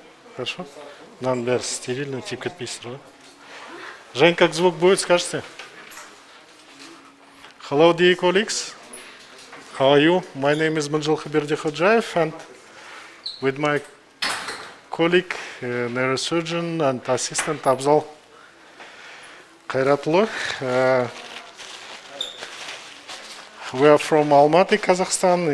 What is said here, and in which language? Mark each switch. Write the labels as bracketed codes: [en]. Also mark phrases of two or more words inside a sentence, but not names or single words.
[ru] Хорошо. [kk] Мынаның бәрі стерильно, тиіп кетпейсіздер ғой? [ru] Жень, как звук будет, скажете? [en] Hello, dear colleagues. How are you? My name is Mynzhylky Berdikhojayev, and with my colleague, neurosurgeon and assistant Abzal Kairatlı, we are from Almaty, Kazakhstan.